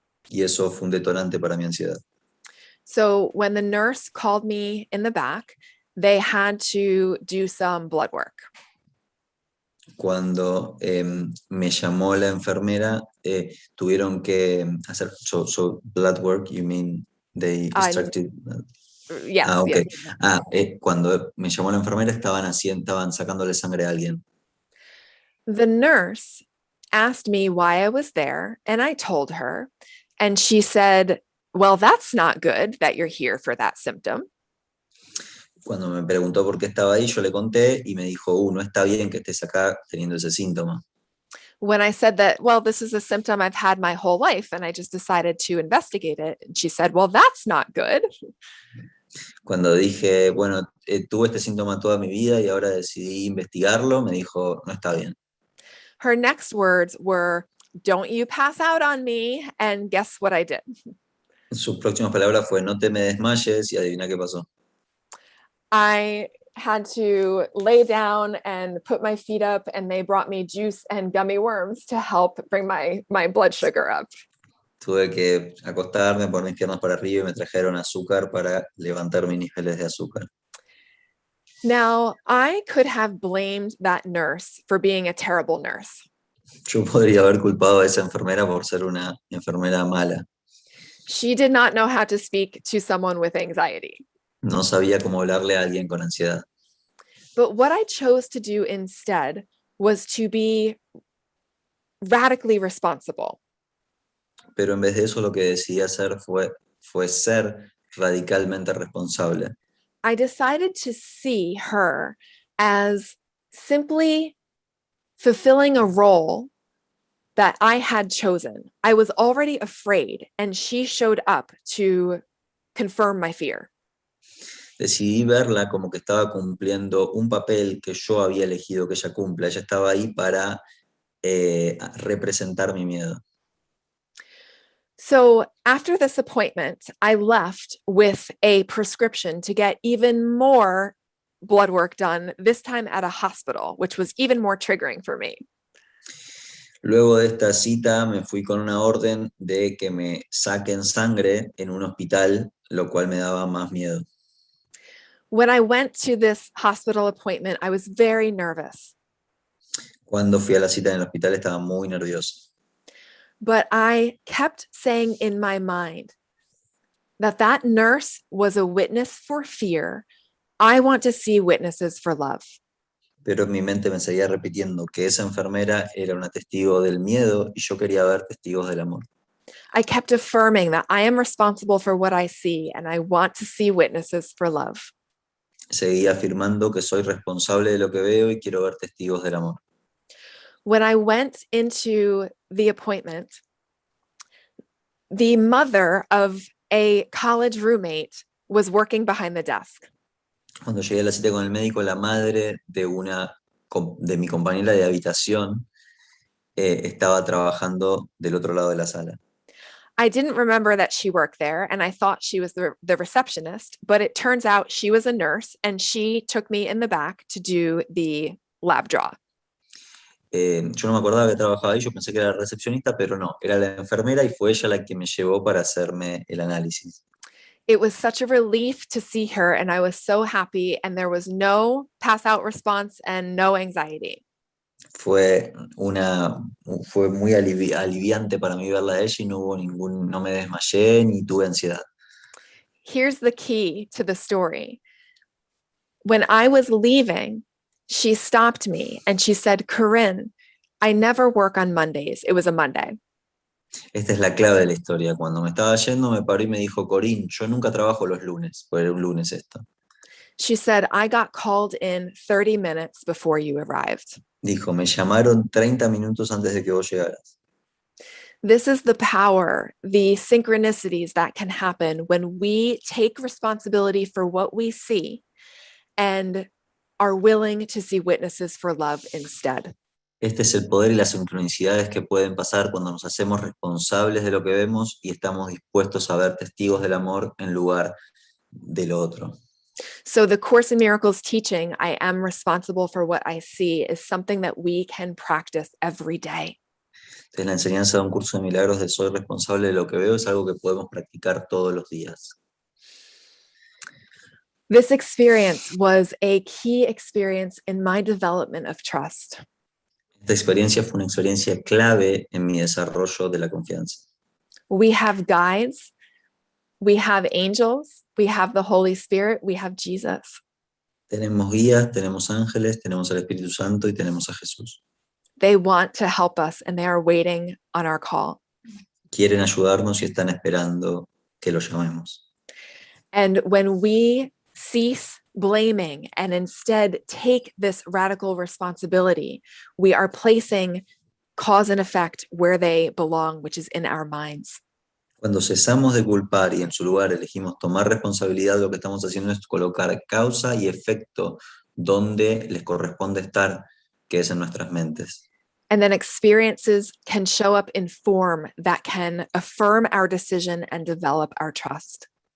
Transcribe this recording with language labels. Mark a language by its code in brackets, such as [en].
[es] Y eso fue un detonante para mi ansiedad. [en] So when the nurse called me in the back, they had to do some blood work. [es] Cuando me llamó la enfermera, tuvieron que hacer [en] so blood work, you mean they extracted? Yes. Okay. Yes. [es] Cuando me llamó la enfermera estaban sacándole sangre a alguien. [en] The nurse asked me why I was there, and I told her, and she said, well, that's not good that you're here for that symptom. [es] Cuando me preguntó por qué estaba ahí, yo le conté y me dijo, no está bien que estés acá teniendo ese síntoma. [en] When I said that, well, this is a symptom I've had my whole life, and I just decided to investigate it, and she said, well, that's not good. [es] Cuando dije, bueno, tuve este síntoma toda mi vida y ahora decidí investigarlo, me dijo, no está bien. [en] Her next words were, don't you pass out on me, and guess what I did? [es] Sus próximas palabras fue, no te me desmayes, y adivina qué pasó. [en] I had to lay down and put my feet up, and they brought me juice and gummy worms to help bring my blood sugar up. [es] Tuve que acostarme, poner mis piernas para arriba y me trajeron azúcar para levantar mis niveles de azúcar. [en] Now, I could have blamed that nurse for being a terrible nurse. [es] Yo podría haber culpado a esa enfermera por ser una enfermera mala. [en] She did not know how to speak to someone with anxiety. [es] No sabía cómo hablarle a alguien con ansiedad. [en] But what I chose to do instead was to be radically responsible. [es] Pero en vez de eso, lo que decidí hacer fue ser radicalmente responsable. [en] I decided to see her as simply fulfilling a role that I had chosen. I was already afraid, and she showed up to confirm my fear. [es] Decidí verla como que estaba cumpliendo un papel que yo había elegido que ella cumpla. Ella estaba ahí para representar mi miedo. [en] So after this appointment, I left with a prescription to get even more blood work done, this time at a hospital, which was even more triggering for me. [es] Luego de esta cita me fui con una orden de que me saquen sangre en un hospital, lo cual me daba más miedo. [en] When I went to this hospital appointment, I was very nervous, [es] Cuando fui a la cita en el hospital estaba muy nerviosa. [en] but I kept saying in my mind that that nurse was a witness for fear. I want to see witnesses for love. [es] Pero en mi mente me seguía repitiendo que esa enfermera era una testigo del miedo y yo quería ver testigos del amor. [en] I kept affirming that I am responsible for what I see, and I want to see witnesses for love. [es] Seguía afirmando que soy responsable de lo que veo y quiero ver testigos del amor. [en] When I went into the appointment, the mother of a college roommate was working behind the desk. [es] Cuando llegué a la cita con el médico, la madre de mi compañera de habitación estaba trabajando del otro lado de la sala. [en] I didn't remember that she worked there, and I thought she was the receptionist, but it turns out she was a nurse, and she took me in the back to do the lab draw. [es] Yo no me acordaba que trabajaba ahí, yo pensé que era recepcionista, pero no, era la enfermera y fue ella la que me llevó para hacerme el análisis. [en] It was such a relief to see her, and I was so happy, and there was no pass out response and no anxiety. [es] Fue muy aliviante para mí verla a ella y no me desmayé ni tuve ansiedad. [en] Here's the key to the story. When I was leaving, she stopped me and she said, "Corinne, I never work on Mondays." It was a Monday. [es] Esta es la clave de la historia. Cuando me estaba yendo me paró y me dijo, Corinne, yo nunca trabajo los lunes, porque era un lunes esto. [en] She said, "I got called in 30 minutes before you arrived." [es] Dijo, me llamaron 30 minutos antes de que vos llegaras. [en] This is the power, the synchronicities that can happen when we take responsibility for what we see and are willing to see witnesses for love instead. [es] Este es el poder y las sincronicidades que pueden pasar cuando nos hacemos responsables de lo que vemos y estamos dispuestos a ver testigos del amor en lugar del otro. [en] So the Course in Miracles teaching, I am responsible for what I see, is something that we can practice every day. [es] Entonces, la enseñanza de un curso de milagros de soy responsable de lo que veo es algo que podemos practicar todos los días. [en] This experience was a key experience in my development of trust. [es] Esta experiencia fue una experiencia clave en mi desarrollo de la confianza. [en] We have guides, we have angels, we have the Holy Spirit, we have Jesus. [es] Tenemos guías, tenemos ángeles, tenemos al Espíritu Santo y tenemos a Jesús. [en] They want to help us and they are waiting on our call. [es] Quieren ayudarnos y están esperando que los llamemos. [en] And when we cease blaming and instead take this radical responsibility, we are placing cause and effect where they belong, which is in our minds. [es] Cuando cesamos de culpar y en su lugar elegimos tomar responsabilidad, lo que estamos haciendo es colocar causa y efecto donde les corresponde estar, que es en nuestras mentes. [en] And then experiences can show up in form that can affirm our decision and develop our trust.